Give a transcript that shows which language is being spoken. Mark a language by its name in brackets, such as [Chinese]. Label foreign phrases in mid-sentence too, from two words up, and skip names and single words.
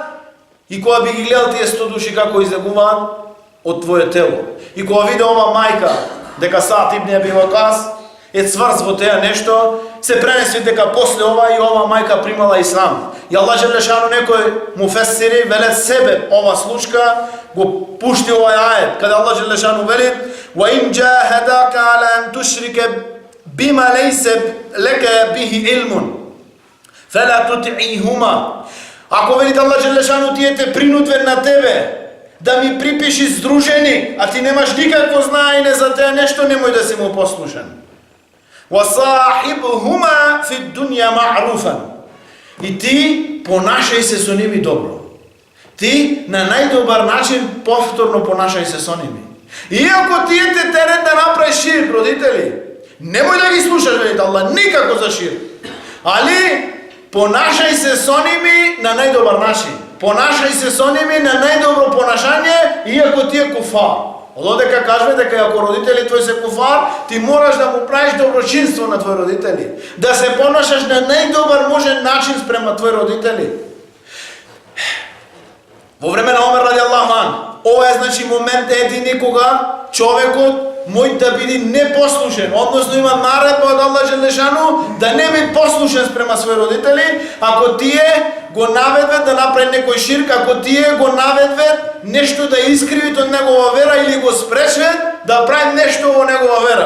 [Macedonian] И кога би ги гледал тие 100 души како излегуваат од твое тело, и кога виде ова мајка дека Сад ибн Аби Вакас е цврз во теа нешто, се пренеси дека после ова и ова мајка примала ислам. И Аллах Желешану некој муфесири велат себе ова случка го пушти овај ајет, каде Аллах Желешану вели: [Arabic] "وإن جاهداك على أن تشرك بي ما ليس لك به علم فلا تطعهما." [Macedonian] Ако велите Аллах Желешану, тие те принудвен на тебе да ми припиши здружени, а ти немаш никакво знаење за теа нешто, немој да си му послушен. [Arabic] وَصَاحِبْهُمَا فِي الدُّنْيَا مَعْرُوفًا. [Macedonian] И ти понашај се со ними добро. Ти на најдобар начин повторно понашај се со ними. Иако тие те терет да направиш ширк, родители, немој да ги слушаш, велите Аллах, никако за ширк. Али понашај се со ними на најдобар начин. Понашај се со ними на најдобро понашање, иако ти е куфар. Одека кажме дека ако родители твои се куфар, ти мораш да му правиш доброчинство на твои родители. Да се понашаш на најдобар можен начин спрема твои родители. Во време на Омер [Arabic] رضي الله عنه, [Macedonian] ова е значи момент едини кога човекот мој да биде непослушен, односно има наредба од Аллах Желешану да не биде послушен спрема своји родители, ако тие го наведват да направи некој ширк, ако тие го наведват нешто да искривит од негова вера или го спречат да прави нешто во негова вера.